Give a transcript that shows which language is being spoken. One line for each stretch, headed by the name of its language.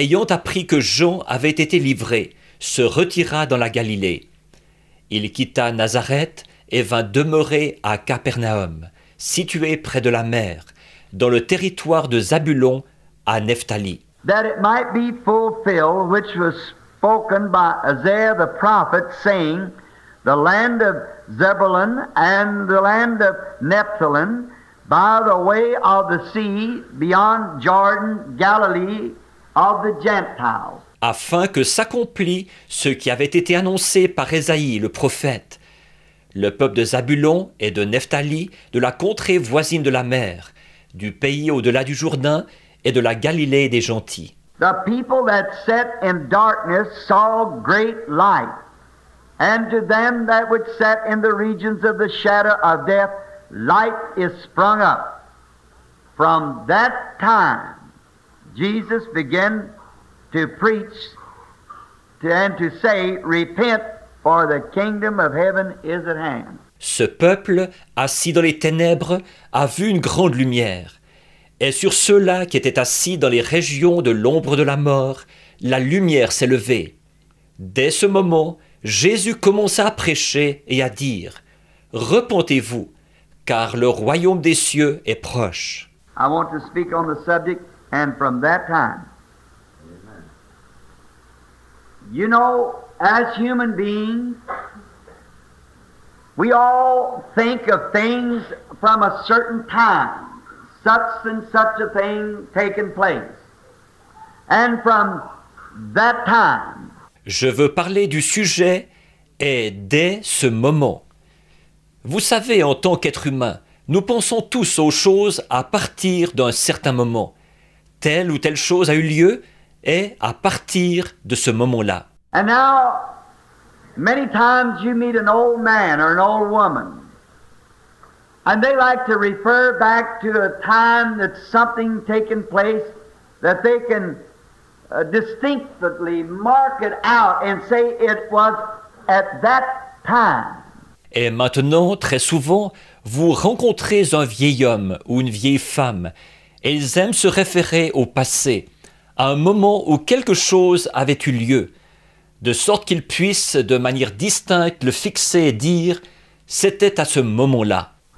French: appris que Jean avait été livré, se retira dans la Galilée. Il quitta Nazareth et vint demeurer à Capernaum, situé près de la mer, dans le territoire de Zabulon à Nephtali.
English: That it might be fulfilled, which was spoken by Isaiah the prophet, saying, the land of Zebulun and the land of Nephthalim, by the way of the sea, beyond Jordan, Galilee of the Gentiles.
French: Afin que s'accomplît ce qui avait été annoncé par Ésaïe le prophète. Le peuple de Zabulon et de Nephtali, de la contrée voisine de la mer, du pays au-delà du Jourdain et de la Galilée des gentils.
English: The people that sat in darkness saw great light, and to them that would sat in the regions of the shadow of death, light is sprung up. From that time, Jesus began to preach and to say, repent, for the kingdom of heaven is at hand.
French: Ce peuple, assis dans les ténèbres, a vu une grande lumière. Et sur ceux-là qui étaient assis dans les régions de l'ombre de la mort, la lumière s'est levée. Dès ce moment, Jésus commença à prêcher et à dire, « Repentez-vous, car le royaume des cieux est proche. »
English: I want to speak on the subject, and from that time, you know, as human beings, we all think of things from a certain time, such and such a thing taking place. And from that time,
French: je veux parler du sujet et dès ce moment. Vous savez, en tant qu'être humain, nous pensons tous aux choses à partir d'un certain moment. Telle ou telle chose a eu lieu et à partir de ce moment-là.
English: And now, many times you meet an old man or an old woman, and they like to refer back to a time that something taken place that they can distinctly mark it out and say it was at that time.
French: Et maintenant, très souvent, vous rencontrez un vieil homme ou une vieille femme, Et ils aiment se référer au passé, à un moment où quelque chose avait eu lieu, de sorte qu'ils puissent de manière distincte le fixer et dire « c'était à ce moment-là ».